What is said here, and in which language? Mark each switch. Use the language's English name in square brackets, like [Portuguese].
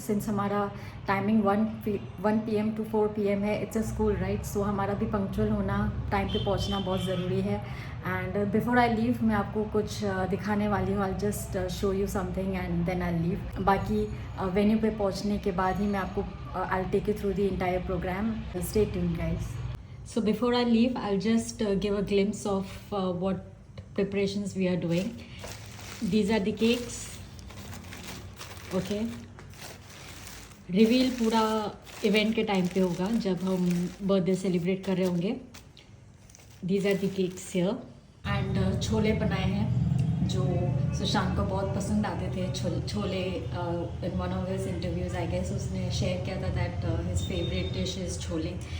[Hindi] Since हमारा timing 1 PM to 4 PM है, [English] it's a school right, so [Hindi] हमारा भी पंक्चुअल होना, टाइम पे पहुंचना बहुत ज़रूरी है. [English] and before I leave [Hindi] मैं आपको कुछ दिखाने वाली हूँ. [English] I just show you something and then I leave. [Hindi] बाकी वेन्यू पे पहुंचने के बाद ही मैं आपको [English] I take you through the entire programme. Stay tuned guys. So before I leave, I'll just give a glimpse of what preparations we are doing. These are the cakes. Okay. [Hindi] Reveal पूरा event के time पे होगा जब हम birthday celebrate कर रहे होंगे. [English] These are the cakes here. [Hindi] And chole बनाए हैं जो सुशांत को बहुत पसंद आते थे. [English] chole in one of his interviews I guess [Hindi] उसने शेयर किया था [English] That his favourite dish is chole.